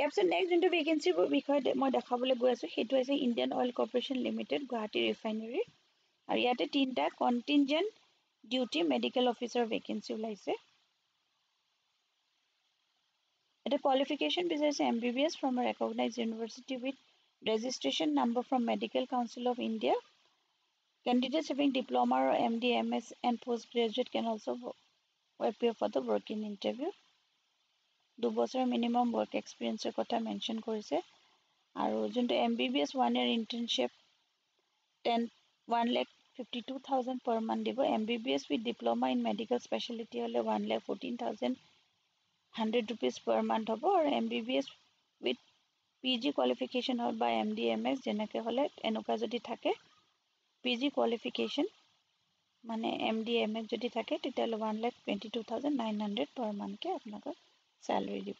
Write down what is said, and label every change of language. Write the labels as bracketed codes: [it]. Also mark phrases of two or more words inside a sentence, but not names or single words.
[as] ইয়াৰ পিছত নেক্সট যোনটো ভেকেঞ্চিৰ বিষয়ে মই দেখাবলৈ গৈ আছোঁ সেইটো হৈছে ইণ্ডিয়ান অইল কৰ্পৰেশ্যন লিমিটেড গুৱাহাটী ৰিফাইনেৰী। আৰু ইয়াতে 3টা [en] contingent duty medical officer vacancy [as] ওলাইছে। এটা কোৱালিফিকেশ্যন বিচাৰিছে [en] MBBS from a recognized university with registration number from Medical Council of India. Candidates having diploma or MD, MS and postgraduate can also appear for the work in interview. [as] 2 বছৰৰ [en] minimum work experience [as] কথা মেনশ্যন কৰিছে। আৰু যোনটো [en] MBBS 1 year internship 1,52,000 per month দিব। MBBS with diploma in medical specialty হ'লে 1,14,100 rupees per month হ'ব। [as] আৰু [en] MBBS with PG qualification [as] হ'ল বা MD, MS যেনেকৈ হ'লে এনেকুৱা যদি থাকে, [en] PG qualification [as] মানে MD, MS যদি থাকে তেতিয়াহ'লে 1,22,900 [en] per monthকে [as] আপোনালোকক চেলাৰি দিব।